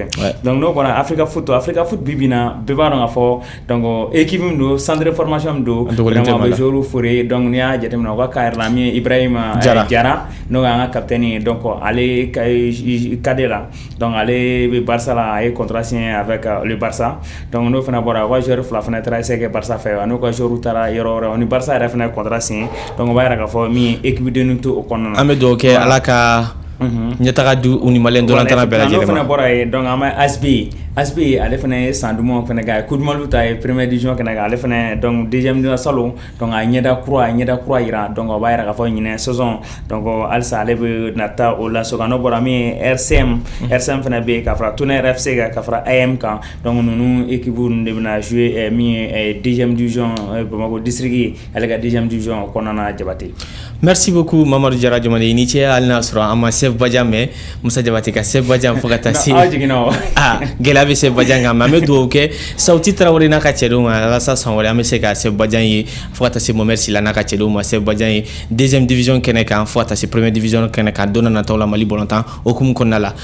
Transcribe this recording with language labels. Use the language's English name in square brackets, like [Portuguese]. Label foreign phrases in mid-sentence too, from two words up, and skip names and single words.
[Bambara] donc n'o bɔra Africa Foot bi bi in na bɛɛ b'a dɔn k'a fɔ [French] donc équipe [Bambara] min don [French] centre de formation [Bambara] min don vraiment bɛ joueur fore donc n'i y'a jateminɛ o ka cas yɛrɛ la min ye Ibrahima Jara n'o y'an ka capitaine ye donc ale cadre la donc ale bɛ Barça la a ye [French] contrat signé avec le Barça donc [Bambara] n'o fana bɔra o ka joueur fila fana taara essayer kɛ Barça fɛ n'o ka joueur taara yɔrɔ wɛrɛ o ni Barça yɛrɛ fana ye [French] contrat signé donc [Bambara] o b'a yira k'a fɔ min ye équipe de to o kɔnɔna na. an bɛ dugawu kɛ Ala ka ɲɛtaga di u ni maliyɛn dolantan bɛɛ lajɛlen ma. n'o fana bɔra yen donc an bɛ ASB ale fana ye san dumanw fana kɛ a ye Coupe du Monde ta ye [French] première division [Bambara] fana kɛ ale fana [French] donc deuxième division salon donc [Bambara] a ye ɲɛda kura yira donc o b'a yira k'a fɔ ɲinɛ [French] saison donc [Bambara] halisa ale bɛ na taa o la so kan n'o bɔra min ye RCM fana bɛ yen ka fara Tonnerre FC kan ka fara AM kan donc ninnu équipe ninnu de bɛna jouer min ye [French] deuxième division [Bambara] Bamako district ale ka [French] deuxième division [Bambara] kɔnɔna na Jabate. [French] merci beaucoup [Bambara] Mamadu Jara Jomande i ni ce hali n'a sɔrɔ an ma Sef Badian mɛn Musa Jabate ka Sef Badian fo ka taa se gɛlɛya bɛ Sef Badian kan mais an bɛ dugawu kɛ Sauti Traoré n'a ka cɛdenw ma walasa san wɛrɛ an bɛ se ka Sef Badian ye fo ka taa se Mohamed Sila n'a ka cɛdenw ma Sef Badian ye [French] deuxième division [Bambara] kɛnɛ kan fo ka taa se [French] première division [Bambara] kɛnɛ kan don n'a nataw la Mali bɔlɔntan hukumu kɔnɔna la.